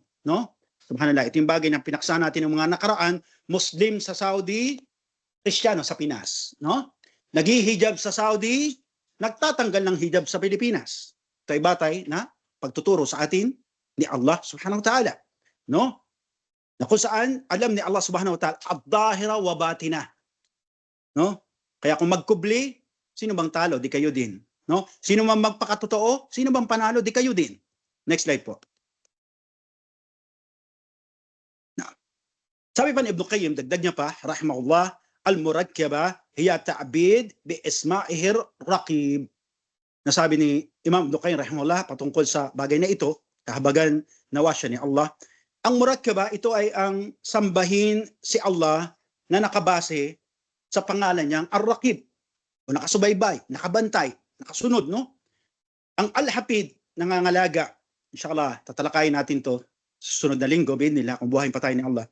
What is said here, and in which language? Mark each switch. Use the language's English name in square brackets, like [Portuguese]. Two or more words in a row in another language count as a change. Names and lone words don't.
[Filipino] No? Subhanallah, ito yung bagay na pinaksa natin ng mga nakaraan, Muslim sa Saudi, Kristiyano sa Pinas. No? Nag-hijab sa Saudi, nagtatanggal ng hijab sa Pilipinas. Ito ay batay na pagtuturo sa atin ni [Arabic] الله سبحانه وتعالى. [Filipino] No? Na kung saan alam ni [Arabic] الله سبحانه وتعالى الظاهر والباطن. [Filipino] No? Kaya kung magkubli, sino bang talo? Di kayo din. No? Sino bang magpakatotoo? Sino bang panalo? Di kayo din. [English] Next slide [Filipino] po. Sabi pa ni Ibn Qayyim, dagdag niya pa, [Arabic] رحمه الله، المراقبة هي التعبد باسمه الرقيب. [Filipino] Nasabi ni Imam Ibn Qayyim rahimahullah patungkol sa bagay na ito, kahabagan nawa siya ni Allah. Ang murakkaba, ito ay ang sambahin si Allah na nakabase sa pangalan niyang ar-raqib, o nakasubaybay, nakabantay, nakasunod, no? Ang al-hafid, nangangalaga. Inshallah, tatalakayin natin to sa susunod na linggo, nila kung buhayin pa tayo ni Allah.